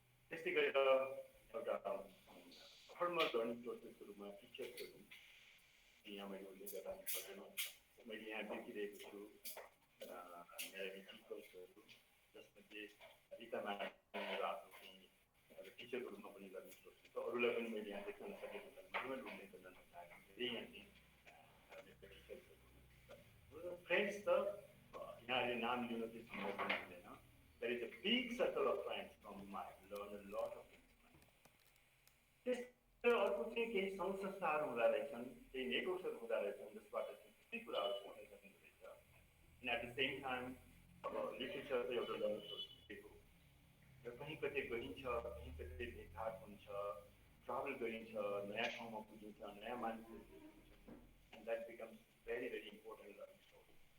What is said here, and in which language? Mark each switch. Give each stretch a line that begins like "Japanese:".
Nepali: त्यस्तै गरेर एउटा फर्मल लर्निङ सोर्सेसहरूमा टिचर्सहरू यहाँ मैले उल्लेख गर्न पर्दैन, मैले यहाँ देखिरहेको छु मेरा टिचर्सहरू जसमध्ये रिता म्याडम आफ्नो चाहिँ टिचरको रूपमा पनि लर्निङ सोर्स छ। अरूलाई पनि मैले यहाँ देख्न नसकेको कारणले उल्लेख गर्न नचाहेको धेरै यहाँ चाहिँ टिचर्सहरू फ्रेन्ड्स त यहाँले नाम लिनु चाहिँ सम्भव पनि हुँदैन।
English: There is a big circle of friends from whom I have learned a lot of things.
Nepali: त्यसैले अर्को चाहिँ केही सङ्घ संस्थाहरू हुँदा रहेछन्, केही नेटवर्क्सहरू हुँदा रहेछन् जसबाट चाहिँ थुप्रै कुराहरू सिक्न सकिँदो रहेछ।
English: and at the same time
Nepali: अब लिटरेचर चाहिँ एउटा लर्निङ सोर्स दिएको र कहीँ कतै गइन्छ, कहीँ कतै भेटघाट हुन्छ, ट्राभल गरिन्छ, नयाँ ठाउँमा पुगिन्छ, नयाँ मान्छेहरू देखिन्छ,
English: And that becomes very very important learning source.